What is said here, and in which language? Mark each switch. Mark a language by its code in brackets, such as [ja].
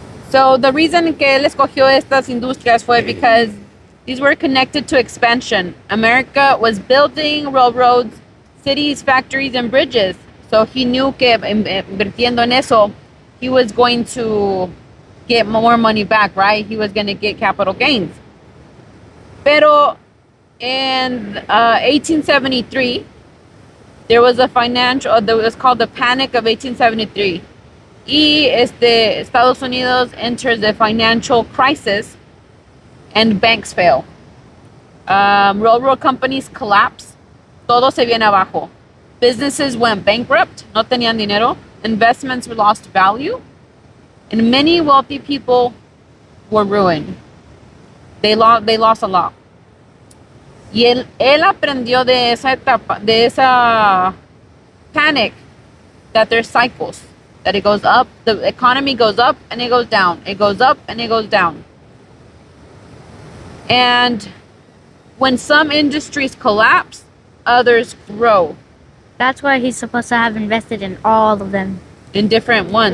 [en] So the reason [es] que él escogió estas industrias fue [en] because these were connected to expansion. America was building railroads, cities, factories, and bridges. So he knew [es] que invirtiendo en eso, [en] he was going to get more money back, right? He was going to get capital gains. [es] Pero [en] in 1873, there was a it was called the Panic of 1873. [es] Y [en] Estados Unidos enters the financial crisis and banks fail. Railroad companies collapse. [es] Todo se viene abajo. [en] Businesses went bankrupt. [es] No tenían dinero. [en] Investments lost value. And many wealthy people were ruined. They lost a lot. [es] Y él aprendió de esa etapa, de esa panic, [en] that there's cycles. That it goes up, the economy goes up and it goes down. It goes up and it goes down. And when some industries collapse, others grow. That's why he's supposed to have invested in all of them. In different ones.